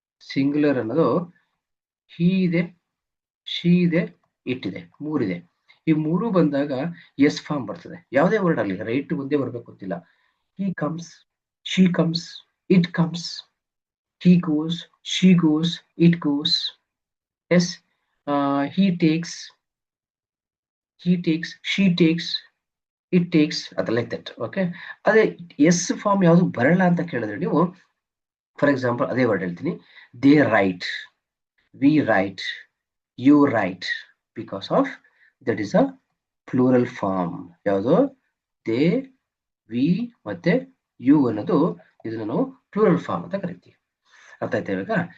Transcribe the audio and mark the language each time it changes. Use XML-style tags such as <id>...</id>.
<kn>Singular ಅನ್ನೋದು ಹಿ ಇದೆ, she ಇದೆ, ಇಟ್ ಇದೆ, ಮೂರಿದೆ. ಈ ಮೂರು ಬಂದಾಗ ಎಸ್ ಫಾರ್ಮ್ ಬರ್ತದೆ. ಯಾವುದೇ ವರ್ಡ್ ಆಗಲಿ ರೈಟ್ ಮುಂದೆ ಬರ್ಬೇಕು ಗೊತ್ತಿಲ್ಲ.</kn> <en>He comes, she comes, it comes, he goes, she goes, it goes. Yes, he takes, she takes, it takes, like that. Okay,</en> <kn>ಅದೇ ಎಸ್ ಫಾರ್ಮ್ ಯಾವುದು ಬರಲ್ಲ ಅಂತ ಕೇಳಿದ್ರೆ ನೀವು,</kn> <en>for example</en> <kn>ಅದೇ ವರ್ಡ್ ಹೇಳ್ತೀನಿ,</kn> <en>They write, we write, you write, because of that is a plural form.</en> <kn>ಯಾವುದು, they, V ಮತ್ತೆ ಯು ಅನ್ನೋದು ಇದನ್ನು ನಾವು ಪ್ಲೂರಲ್ ಫಾರ್ಮ್ ಅಂತ ಕರಿತೀವಿ. ಅರ್ಥ ಆಯ್ತಾ ಇವಾಗ.</kn>